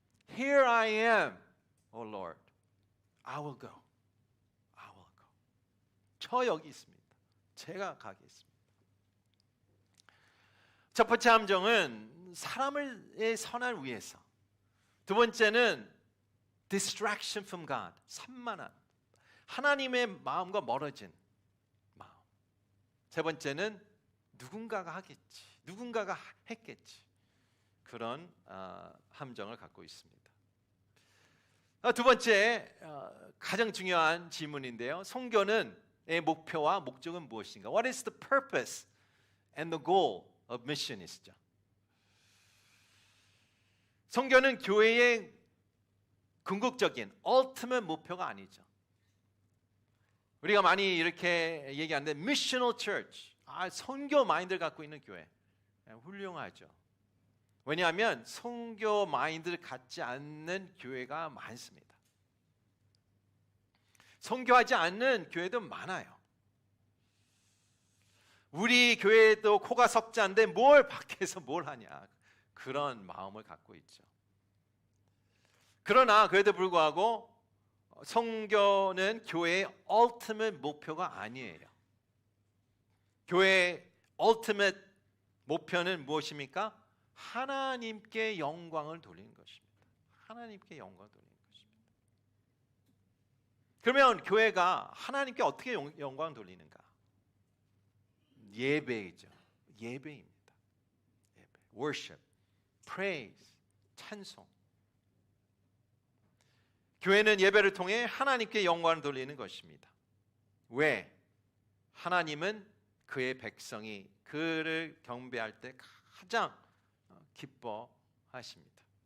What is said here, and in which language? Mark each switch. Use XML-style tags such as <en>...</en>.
<en>Here I am, O Lord. I will go. I will go.</en> <ko>저 여기 있습니다. 제가 가겠습니다. 첫 번째 함정은 사람의 선을 위해서. 두 번째는</ko> <en>distraction from God.</en> <ko>산만한. 하나님의 마음과 멀어진 마음. 세 번째는 누군가가 하겠지. 누군가가 했겠지. 그런 함정을 갖고 있습니다. 두 번째 가장 중요한 질문인데요. 선교는 의 목표와 목적은 무엇인가?</ko> <en>What is the purpose and the goal of mission이죠?</en> <ko>선교는 교회의 궁극적인 ultimate 목표가 아니죠. 우리가 많이 이렇게 얘기하는데</ko> <en>missional church,</en> <ko>선교 마인드를 갖고 있는 교회 훌륭하죠. 왜냐하면 선교 마인드를 갖지 않는 교회가 많습니다. 선교하지 않는 교회도 많아요. 우리 교회도 코가 석자인데 뭘 밖에서 뭘 하냐, 그런 마음을 갖고 있죠. 그러나 그에도 불구하고 선교는 교회의 ultimate 목표가 아니에요. 교회의 ultimate 목표는 무엇입니까? 하나님께 영광을 돌리는 것입니다. 하나님께 영광을 돌리는 것입니다. 그러면 교회가 하나님께 어떻게 영광을 돌리는가? 예배이죠. 예배입니다. 예배.</ko> <en>worship, praise, 찬송.</en> <ko>교회는 예배를 통해 하나님께 영광을 돌리는 것입니다. 왜? 하나님은 그의 백성이 그를 경배할 때 가장 기뻐하십니다.</ko>